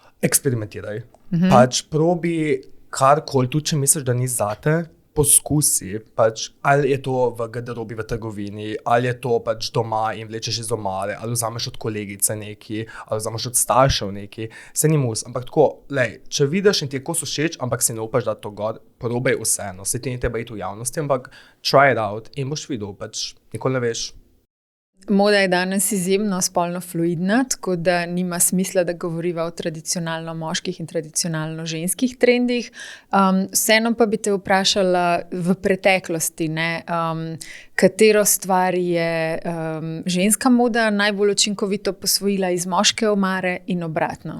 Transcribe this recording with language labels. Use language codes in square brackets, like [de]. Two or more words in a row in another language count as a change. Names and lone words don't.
[sl] Pač probi karkoli, tudi če misliš, da ni zate, poskusi, pač, ali je to v garderobi v trgovini, ali je to pač doma in vlečeš iz omare, ali vzameš od kolegice neki, ali vzameš od staršev neki, se ni mus. Ampak tako, če vidiš in ti je kos všeč, ampak si ne upaš dati to gor, probaj vseeno. Se ti ni treba iti v javnosti, ampak [en] try it out [sl] in boš videl, pač nikoli ne veš. Moda je danes izjemno spolno fluidna, tako da nima smisla, da govoriva o tradicionalno moških in tradicionalno ženskih trendih. Vseeno pa bi te vprašala v preteklosti, katero stvar je ženska moda najbolj učinkovito posvojila iz moške omare in obratno.